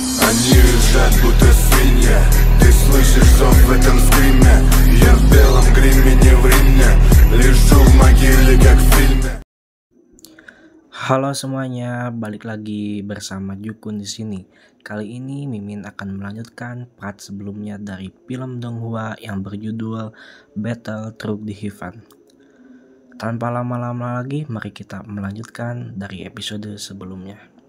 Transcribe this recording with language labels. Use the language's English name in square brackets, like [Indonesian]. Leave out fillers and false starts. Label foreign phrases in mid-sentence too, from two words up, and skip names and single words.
[Russian] Они визжат, будто свинья. Ты слышишь зов в этом скриме. Я в белом гриме, не в Риме. Лежу в могиле, как в фильме. [Indonesian] Halo semuanya, balik lagi bersama Jukun di sini. Kali ini Mimin akan melanjutkan part sebelumnya dari film Donghua yang berjudul Battle Through the Heaven. Tanpa lama-lama lagi, mari kita melanjutkan dari episode sebelumnya.